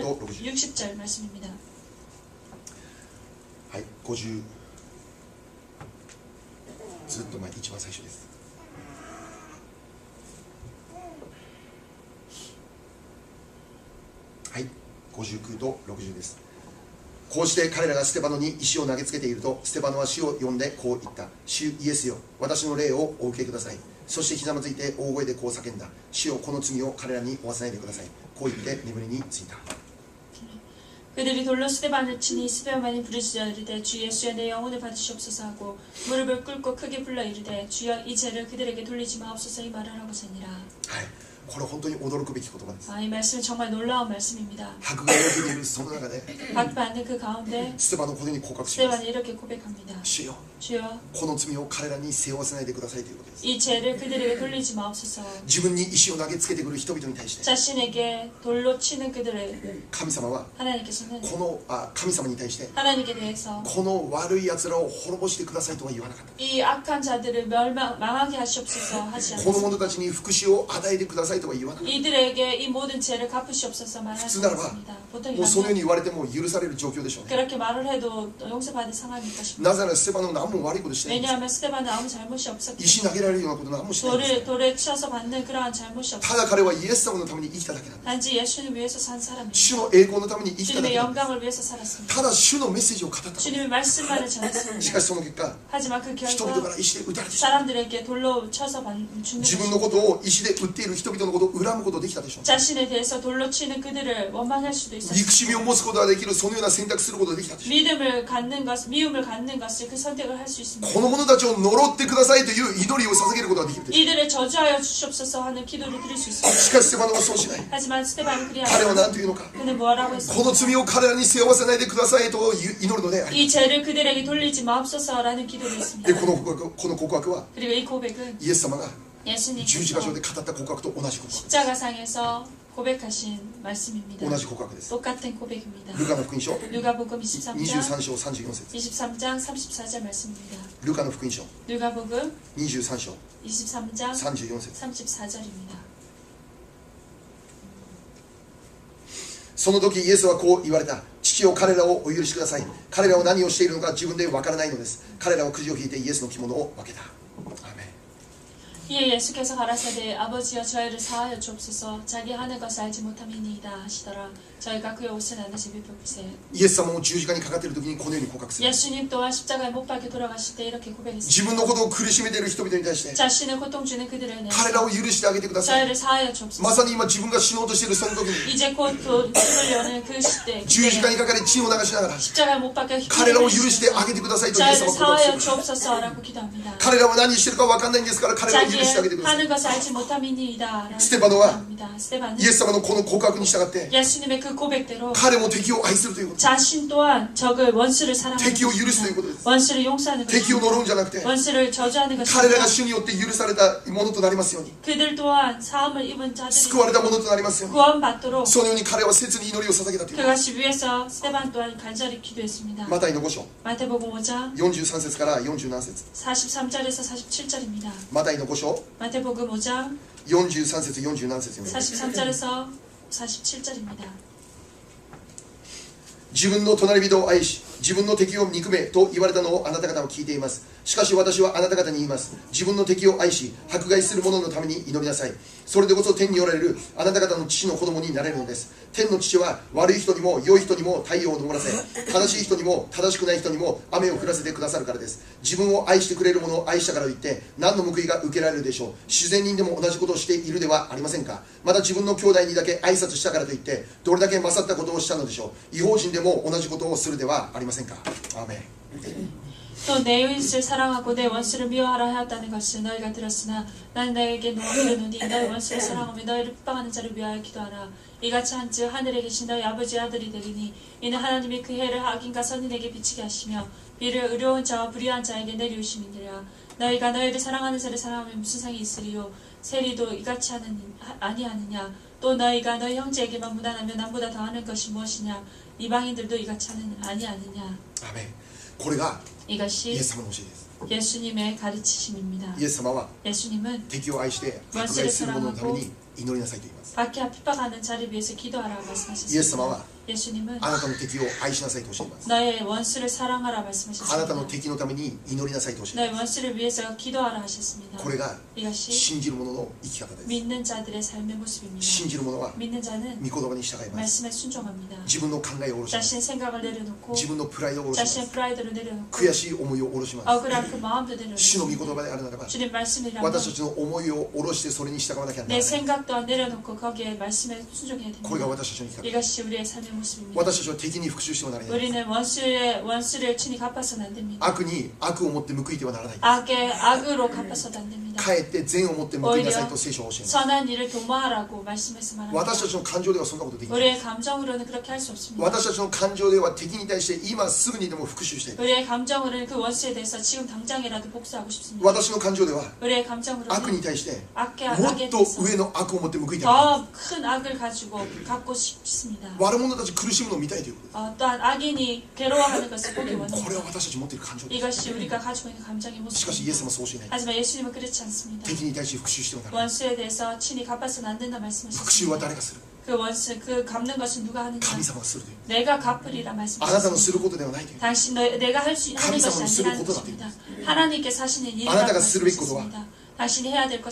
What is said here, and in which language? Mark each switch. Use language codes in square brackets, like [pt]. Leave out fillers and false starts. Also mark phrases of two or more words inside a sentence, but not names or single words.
[ko] 59도 60 60절 말씀입니다. [ja] はい50ずっと前一番最初です。はい59と60です。こうして彼らがステパノに石を投げつけていると、ステパノは主を呼んでこう言った。主イエスよ、私の霊をお受けください。そしてひざまずいて大声でこう叫んだ。主よ、この罪を彼らに負わせないでください。こう言って眠りについた。 [ko] 그들이 돌로 스데반을 치니 스데반이 부르짖어 이르되 주 예수여 내 영혼을 받으시옵소서 하고 무릎을 꿇고 크게 불러 이르되 주여 이 죄를 그들에게 돌리지 마옵소서 이 말을 하고 사니라. [ja] はい、これは本当に驚くべき言葉です。 [ko] 이 말씀은 정말 놀라운 말씀입니다. [ja] 迫害を受けているその中で [ko] 받는 그 가운데 [ja] ステパノはこのように告白します。 [ko] 스데반이 이렇게 고백합니다. [ja] 主よ、 [ko] 주여 [ja] この罪を彼らに背負わせないでくださいということです。 [ko] 이 죄를 그들에게 돌리지 마옵소서. [ja] 自分に石を投げつけてくる人々に対して [ko] 자신에게 돌로 치는 그들을 [ja] 神様は [ko] 하나님께서는 [ja] この神様に対して [ko] 하나님께 대해서 [ja] この悪い奴らを滅ぼしてくださいとは言わなかった。 [ko] 이 악한 자들을 망하게 하시옵소서 하지 [ja] この [ko] 않았습니다. [ja] 者たちに福祉を与えてくださいとは言わなかっ [ko] 이들에게 이 모든 죄를 갚으시옵소서 말하지 않았습니다. [ja] た。 [ko] 보통 [ja] もうそのよう [ko] 이라면 [ja] に言われても許される状況でしょうね。 [ko] 그렇게 말을 해도 용서받을 상황일까 싶습니다. [ja] なぜならステパノは何も悪いことしてないんです。 [ko] 왜냐하면 스데반은 아무 잘못이 없었기 [ja] 石投げられるようなこと何もしてないんです。 [ko] 돌에 쳐서 받는 그러한 잘못이 [ja] ただ [ko] 없었고 [ja] 彼はイエス様のために生きただけなんです。 [ko] 단지 예수님 위해서 산 사람입니다. [ja] 主の栄光のために生きただ [ko] 주님의 [ja] けなんです。 [ko] 영광을 위해서 살았습니다. [ja] ただ主のメッセージを語っただけ。 [ko] 주님의 말씀만을 [ja] し [ko] 전했습니다. [ja] かしその結果、 [ko] 하지만 그 [ja] 人々か [ko] 결과 [ja] ら石で撃たれてしまう。 [ko] 사람들에게 돌로 쳐서 죽는 [ja] 自分の [ko] 것입니다. [ja] ことを石で撃っている人々のことを恨むことできたでしょう。 [ko] 자신에 대해서 돌로 치는 그들을 원망할 수도 [ja] 憎しみ [ko] 있었습니다. [ja] を持つことができるそのような選択することができたでしょう。 [ko] 미움을 갖는 것을 그 선택을 할 수 있습니다. [ja] この者たちを呪ってくださいという祈りを捧げることができるでしょ [ko] 이들을 저주하여 주시옵소서 하는 기도를 드릴 수 [ja] う。 [ko] 있습니다. [ja] しかしステパノはそうしない。 [ko] 하지만 스데반은 그리 [ja] 彼は [ko] 하지 [ja] 何というのか。 [ko] 그는 뭐라고 [ja] こ [ko] 했습니까? [ja] の罪を彼らに背負わせないでくださいと祈るのであり、 [ko] 이 죄를 그들에게 돌리지 마옵소서라는 기도를 [ja] で [ko] 했습니다. [ja] この告白は [ko] 그리고 이 고백은 [ja] イエス様が [ko] 예수님께서 [ja] 十字架上で語った告白と同じ告白。 [ko] 십자가상에서 고백하신 말씀입니다. [ja] 同じ告白です。 [ko] 똑같은 고백입니다. [ja] ルカの福音書 [ko] 누가복음 23장 [ja] 23 章34節 [ko] 23장 34절 말씀입니다. [ja] ルカの福音書 [ko] 누가복음 [ja] 23章 [ko] 23장 [ja] 34節 [ko] 34절입니다. [ja] その時イエスはこう言われた。父よ、彼らをお許しください。彼らは何をしているのか自分でわからないのです。彼らはくじを引いてイエスの着物を分けた。アーメン。 [ko] 이에 예수께서 가라사대 아버지여 저희를 사하여 주옵소서 자기 하는 것을 알지 못함이니이다 하시더라. 저희가 그의 옷을 나눠 제비뽑으세. [ja] イエス様も十字架にかかっている時にこのように告白する。 [ko] 예수님 또한 십자가에 못 박혀 돌아가실 때 이렇게 [ja] 自 [ko] 고백했습니다. [ja] 分のことを苦しめている人々に対して [ko] 자신을 고통 주는 그들에 [ja] 彼らを [ko] 대해서 [ja] 許してあげてください。 [ko] 저희를 사하여 [ja] ま [ko] 주옵소서. [ja] さに今自分が死のうとしているその時に [ko] 이제 곧 죽을 여는 그 시대 [ja] 十字架に [ko] 그때 [ja] かかり血を流しながら [ko] 십자가에 못 박혀 [ja] 彼らを許してあ [ko] 희생을 [ja] げてくださいとイエス [ko] 저희를 [ja] 様は告白す [ko] 사하여 [ja] る。 [ko] 주옵소서라고 기도합니다. [ja] 彼らは何してるか分かんないんですから彼らを許してあげてく [ko] 자기의 [ja] ださい。 [ko] 하는 것을 알지 못함이니이다. 스테바노와 스테반은 [ja] イエス様のこの告白に従って [ko] 예수님의 그 고백대로 [ja] 彼も敵を愛するということ。 [ko] 자신 또한 적을 원수를 사랑하는 [ja] 敵を許すという [ko] 것입니다. [ja] ことです。 [ko] 원수를 용서하는 [ja] 敵を [ko] 것입니다. [ja] 呪うんじゃなくて [ko] 원수를 저주하는 [ja] 彼ら [ko] 것입니다. [ja] が主によって許されたものとなりますように、 [ko] 그들 또한 사함을 입은 [ja] 救われ [ko] 자들이 [ja] たものとなりますように、 [ko] 구원받도록 [ja] そのように彼は切に祈りを捧げたという。 [ko] 그것이 위해서 스테반 또한 간절히 기도했습니다. [ja] マタイの5章 [ko] 마태복음 5장 [ja] 43 節から47節 [ko] 43절에서 47절입니다. [ja] マタイの5章 [ko] 마태복음 5장 [ja] 43 節47節読みます。 [ko] 43절에서 47절입니다. [ja] 自分の隣人を愛し自分の敵を憎めと言われたのをあなた方は聞いています。しかし私はあなた方に言います。自分の敵を愛し迫害する者のために祈りなさい。それでこそ天におられるあなた方の父の子供になれるのです。天の父は悪い人にも良い人にも太陽を昇らせ、正しい人にも正しくない人にも雨を降らせてくださるからです。自分を愛してくれる者を愛したからといって何の報いが受けられるでしょう。自然人でも同じことをしているではありませんか。また自分の兄弟にだけ挨拶したからといってどれだけ勝ったことをしたのでしょう。異邦人でも同じことをするではありませんか。アーメン。 [ko] 또 내 이웃을 사랑하고 내 원수를 미워하라 하였다는 것을 너희가 들었으나 나는 너희에게 이르노니 너희 원수를 사랑하며 너희를 핍박하는 자를 위하여 기도하라. 이같이 한즉 하늘에 계신 너희 아버지의 아들이 되리니 이는 하나님이 그 해를 악인과 선인에게 비치게 하시며 비를 의로운 자와 불의한 자에게 내리우심이니라. 너희가 너희를 사랑하는 자를 사랑하면 무슨 상이 있으리요. 세리도 이같이 아니하느냐. 또 너희가 너희 형제에게만 무난하며 남보다 더하는 것이 무엇이냐. 이방인들도 이같이 아니하느냐. [ja] アーメン。 これがイエ [ko] 이것이 [ja] ス様の教えです。 [ko] 예수님의 가르치심입니다. [ja] イエス様は [ko] 예수님은 [ja] 敵を愛して迫害する者のために祈りなさいと言います。 [ko] 박해와 핍박하는 자를 위해서 기도하라고 [ja] イエス様 [ko] 말씀하셨습니다. [ja] は [ko] 예수님은 [ja] あなたの敵を愛しなさいと教えます。 [ko] 너의 원수를 사랑하라 [ja] あなた [ko] 말씀하셨습니다. [ja] の敵のために祈りなさいと教え [ko] 너의 [ja] ます。 [ko] 원수를 위해서 기도하라 하셨습니다. [ja] これが [ko] 이것이 [ja] 信じる者の生き方です。 [ko] 믿는 자들의 삶의 모습입니다. [ja] 信じる者は [ko] 믿는 자는 [ja] 御言葉に従います。 [ko] 말씀에 순종합니다. [ja] 自分の考えを下ろします。 [ko] 자신의 생각을 내려놓고 [ja] 自分のプライドを下ろしま [ko] 자신의 [ja] す。 [ko] 프라이드를 내려놓고 [ja] 悔しい思いを下ろします。 [ko] 억울한 그 마음도 [ja] 主の御 [ko] 내려놓고 [ja] 言葉であるならば [ko] 주님 말씀이라면 [ja] 私たちの思いを下ろしてそれに従わなきゃなら [ko] 내 [ja] ない。 [ko] 생각 또한 내려놓고 거기에 말씀에 순종해야 [ja] これが [ko] 됩니다. [ja] 私たちの生き方。 [ko] 이것이 우리의 삶의 모습입니다. [ja] 私たちは敵に復讐してはならない。 [ko] 우리는 원수를 친히 갚아서는 안 됩니다. [ja] 悪に悪を持って報いてはならない。 [ko] 악에 악으로 갚아서도 안 됩니다. [ja] かえって善を持って報いなさいと聖書は教えます。 [ko] 선한 일을 도모하라고 말씀해서 말합니다. [ja] 私たちの感情ではそんなことできない。 [ko] 우리의 감정으로는 그렇게 할 수 없습니다. [ja] 私たちの感情では敵に対して今すぐにでも復讐したい。 [ko] 우리의 감정으로는 그 원수에 대해서 지금 당장이라도 복수하고 싶습니다. [ja] 私の感情では [ko] 우리의 [ja] 悪 [ko] 감정으로는 [ja] に対して [ko] 악에 [ja] もっ [ko] 악에 [ja] と [ko] 대해서 [ja] 上の悪を持って報いては [ko] 더 큰 악을 가지고 갚고 싶습니다. [ja] 悪者たち苦しむのを見たいということで [ko] 또한 악인이 괴로워하는 것을 보기 [ja] す。これ [ko] 원합니다. [ja] は私たち持っている感情です。 [ko] 이것이 우리가 가지고 있는 감정의 [ja] しかしイエス様 [ko] 모습입니다. [ja] はそうしない。 [ko] 하지만 예수님은 그렇지 않습니다. [ja] 敵に対して復讐してはならない。 [ko] 원수에 대해서 친히 갚아서는 안 된다 [ja] 復讐は [ko] 말씀하셨습니다. [ja] 誰がする？ [ko] 그 원수, 그 갚는 것은 누가 하느냐? [ja] 神様がするという。 [ko] 내가 갚으리라 [ja] あなたのする [ko] 말씀하셨습니다. [ja] ことではないという。 [ko] 당신 내가 하는 것이 아니라는 것입니다. 하나님께서 하시는 일이라고 [ja] 아나타가 するべきことは [ko] 말씀하셨습니다. 당신이 해야 될